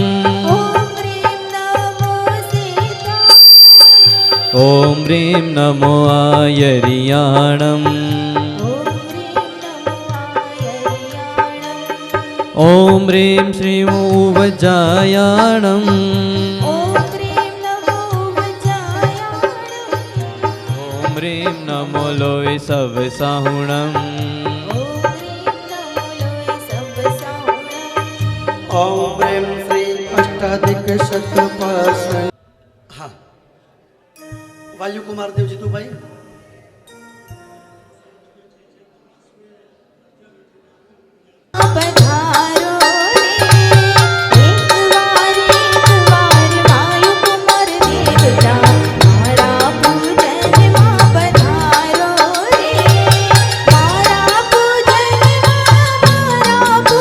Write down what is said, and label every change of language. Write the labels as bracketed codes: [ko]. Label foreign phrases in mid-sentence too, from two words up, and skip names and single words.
[pra] ॐ ह्रीं नमो आयर्याणम् ॐ ह्रीं श्रीं उवजायाणम् ॐ ह्रीं नमो लोय सवसाहुणम् [sa] ॐ ह्रीं श्री अष्टाधिकशतपार्श्व। [gu] હાં, વાયુ કુમાર દેવ જી તું ભાઈ પધારો રે એક બાર વાયુ કુમાર દેવતા મારા પૂજન માં પધારો રે મારા પૂજન માં